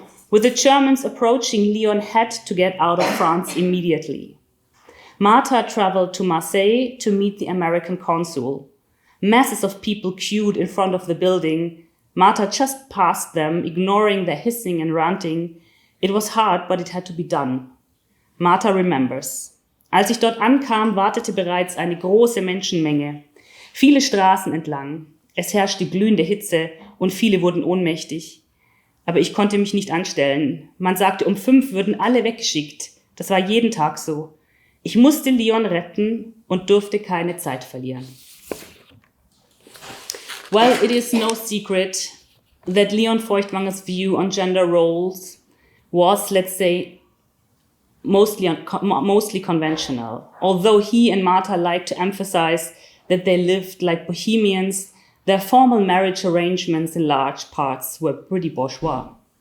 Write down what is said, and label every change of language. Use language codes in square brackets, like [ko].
[en] With the Germans approaching, Leon had to get out of France immediately. Martha traveled to Marseille to meet the American consul. Masses of people queued in front of the building. Martha just passed them, ignoring their hissing and ranting. It was hard, but it had to be done. Martha remembers. [de] Als ich dort ankam, wartete bereits eine große Menschenmenge. Viele Straßen entlang. Es herrschte glühende Hitze und viele wurden ohnmächtig. Aber ich konnte mich nicht anstellen. Man sagte, um 5 würden alle weggeschickt. Das war jeden Tag so. Ich musste Leon retten und durfte keine Zeit verlieren. [en] Well, it is no secret that Leon Feuchtwanger's view on gender roles was, let's say, mostly conventional. Although he and Martha liked to emphasize that they lived like bohemians, their formal marriage arrangements in large parts were pretty bourgeois.